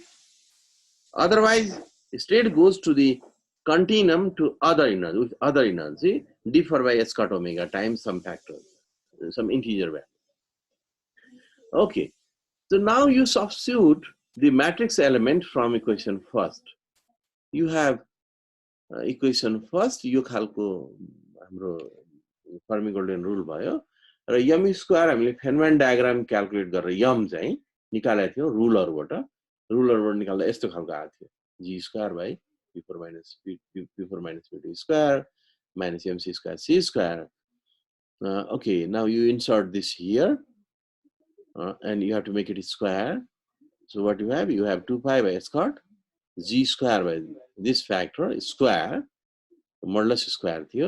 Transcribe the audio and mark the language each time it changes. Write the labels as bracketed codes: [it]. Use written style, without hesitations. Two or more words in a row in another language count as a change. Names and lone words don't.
[en] Otherwise, the state goes to the continuum to other energy, with other energy, differ by S squared omega times some factor, some integer value. Okay, so now you substitute the matrix element from equation first. You have equation first, [ne] यो खालको हाम्रो [en] Fermi Golden Rule [ne] भयो र [en] m square [ne] हामीले [en] Feynman diagram calculate [ne] गरेर m चाहिँ निकालेको थियो रुलरबाट निकाल्दा यस्तो खालको आएको थियो. [en] G square by P4 minus P2 square minus MC square C square. Okay, now you insert this here and you have to make it square. So what you have 2 pi by S squared G square by this factor is square, modulus square थियो.